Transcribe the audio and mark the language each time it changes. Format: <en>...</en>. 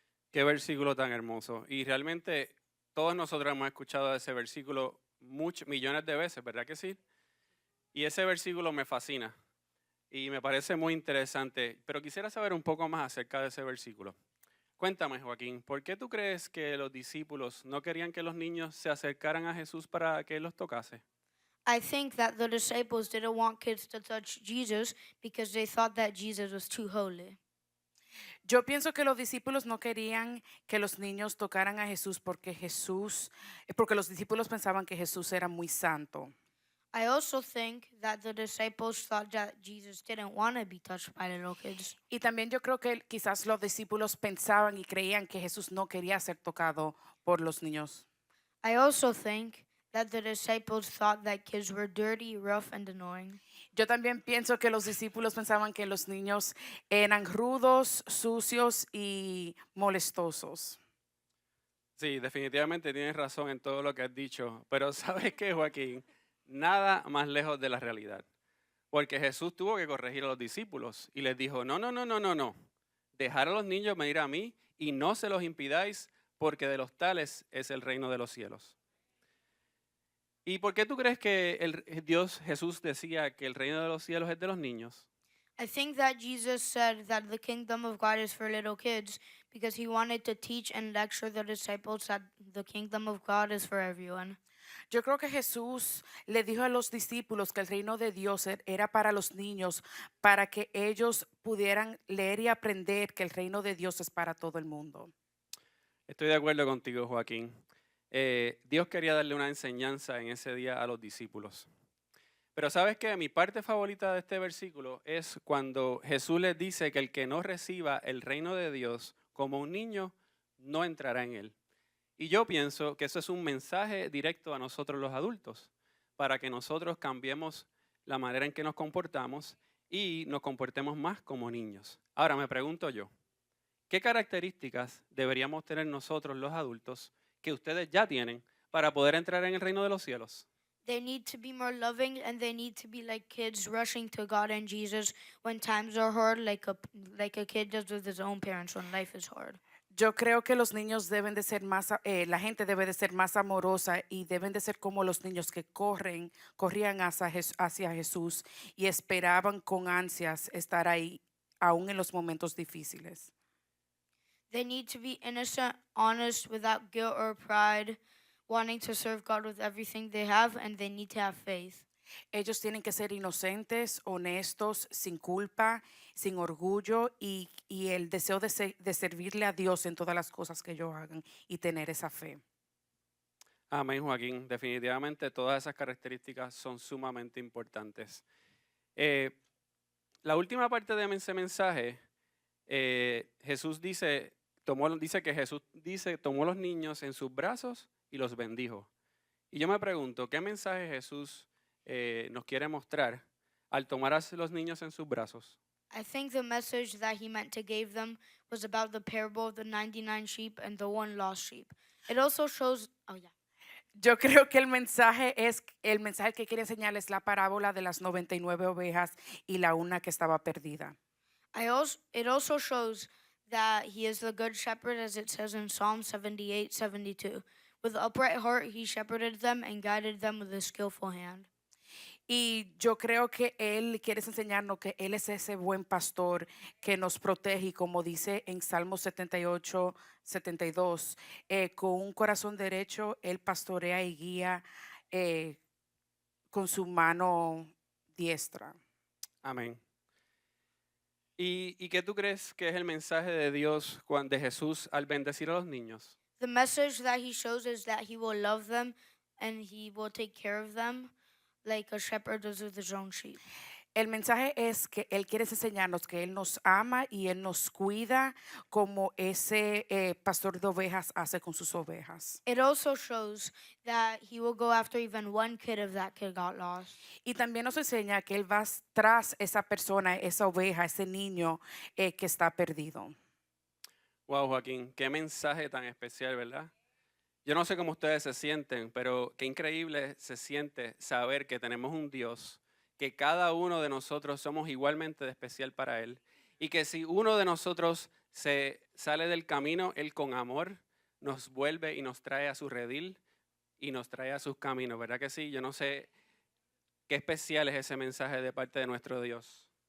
<es>Qué versículo tan hermoso. Y realmente todos nosotros hemos escuchado ese versículo millones de veces, ¿verdad que sí? Y ese versículo me fascina y me parece muy interesante, pero quisiera saber un poco más acerca de ese versículo. Cuéntame, Joaquín, ¿por qué tú crees que los discípulos no querían que los niños se acercaran a Jesús para que Él los tocase?</es> <en>I think that the disciples didn't want kids to touch Jesus because they thought that Jesus was too holy.</en> <es>Yo pienso que los discípulos no querían que los niños tocaran a Jesús porque los discípulos pensaban que Jesús era muy santo.</es> <en>I also think that the disciples thought that Jesus didn't want to be touched by little kids.</en> <es>Y también yo creo que quizás los discípulos pensaban y creían que Jesús no quería ser tocado por los niños.</es> <en>I also think that the disciples thought that kids were dirty, rough, and annoying.</en> <es>Yo también pienso que los discípulos pensaban que los niños eran rudos, sucios y molestosos. Sí, definitivamente tienes razón en todo lo que has dicho, pero ¿sabes qué, Joaquín? Nada más lejos de la realidad. Porque Jesús tuvo que corregir a los discípulos y les dijo, no, no, no, no, no, no. Dejar a los niños venir a mí y no se los impidáis, porque de los tales es el reino de los cielos. ¿Y por qué tú crees que Jesús decía que el reino de los cielos es de los niños?</es> <en>I think that Jesus said that the kingdom of God is for little kids because he wanted to teach and lecture the disciples that the kingdom of God is for everyone.</en> <es>Yo creo que Jesús le dijo a los discípulos que el reino de Dios era para los niños, para que ellos pudieran leer y aprender que el reino de Dios es para todo el mundo. Estoy de acuerdo contigo, Joaquín. Dios quería darle una enseñanza en ese día a los discípulos. Pero ¿sabes qué? Mi parte favorita de este versículo es cuando Jesús les dice que el que no reciba el reino de Dios como un niño, no entrará en él. Y yo pienso que eso es un mensaje directo a nosotros los adultos, para que nosotros cambiemos la manera en que nos comportamos y nos comportemos más como niños. Ahora me pregunto yo, ¿qué características deberíamos tener nosotros los adultos que ustedes ya tienen para poder entrar en el reino de los cielos?</es> <en>They need to be more loving and they need to be like kids rushing to God and Jesus when times are hard, like a kid does with his own parents when life is hard.</en> <es>Yo creo que los niños deben de ser la gente debe de ser más amorosa y deben de ser como los niños que corrían hacia Jesús y esperaban con ansias estar ahí, aún en los momentos difíciles.</es> <en>They need to be innocent, honest, without guilt or pride, wanting to serve God with everything they have, and they need to have faith.</en> <es>Ellos tienen que ser inocentes, honestos, sin culpa, sin orgullo y el deseo de servirle a Dios en todas las cosas que ellos hagan y tener esa fe. Amén, Joaquín. Definitivamente todas esas características son sumamente importantes. La última parte de ese mensaje, Jesús dice que Jesús tomó los niños en sus brazos y los bendijo. Y yo me pregunto, ¿qué mensaje Jesús nos quiere mostrar al tomar a los niños en sus brazos?</es> <en>I think the message that he meant to give them was about the parable of the 99 sheep and the one lost sheep. It also shows,</en> <es>Yo creo que el mensaje que quiere enseñar es la parábola de las 99 ovejas y la una que estaba perdida.</es> <en>It also shows that he is the good shepherd, as it says in Psalm 78:72. With upright heart he shepherded them and guided them with a skillful hand.</en> <es>Y yo creo que Él quiere enseñarnos que Él es ese buen pastor que nos protege, y como dice en Salmo 78, 72, con un corazón derecho, Él pastorea y guía con su mano diestra. Amén. ¿Y qué tú crees que es el mensaje de Dios de Jesús al bendecir a los niños?</es> <en>The message that he shows is that he will love them and he will take care of them like a shepherd does with his own sheep.</en> <es>El mensaje es que Él quiere enseñarnos que Él nos ama y Él nos cuida como ese pastor de ovejas hace con sus ovejas.</es> <en>It also shows that he will go after even one kid if that kid got lost.</en> <es>Y también nos enseña que Él va tras esa persona, esa oveja, ese niño que está perdido. Wow, Joaquín, qué mensaje tan especial, ¿verdad? Yo no sé cómo ustedes se sienten, pero qué increíble se siente saber que tenemos un Dios, que cada uno de nosotros somos igualmente de especial para Él, y que si uno de nosotros se sale del camino, Él con amor nos vuelve y nos trae a su redil y nos trae a sus caminos, ¿verdad que sí? Yo no sé qué especial es ese mensaje de parte de nuestro Dios.</es>